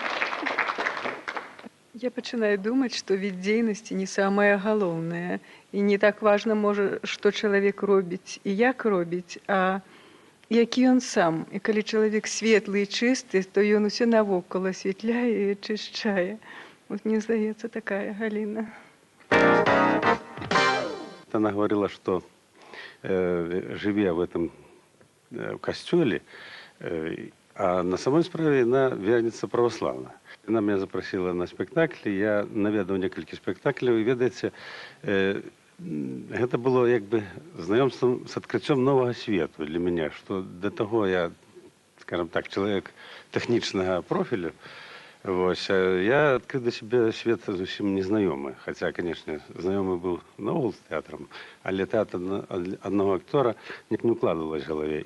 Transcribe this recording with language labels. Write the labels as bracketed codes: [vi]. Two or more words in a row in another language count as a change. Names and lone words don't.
[be] Я пачынаю думаць, што від дзейнасці не самае галоўнае. І не так важна, можа, што чалавек робіць і як робіць, а які ён сам. І калі чалавек светлы і чысты, то ён усё навокал асвятляе і ачышчае. Вот мне здаецца, такая Галіна. [ru] Она говорила, что живя в этом костеле, а на самой справе она верница православна. [be] Она меня запросила на спектакль, я наведаў некалькі спектакляў, і ведаеце, гэта было як бы знаёмствам з адкрыццём новага свету для мяне, што да таго я, скажем так, чалавек тэхнічнага профілю, вось, я адкрыў да сябе свет зусім незнаёмы, хаця, канешне, знаёмы быў наогул з тэатрам, але тэатр аднаго актора [ru] не укладывалась в [be] галаве.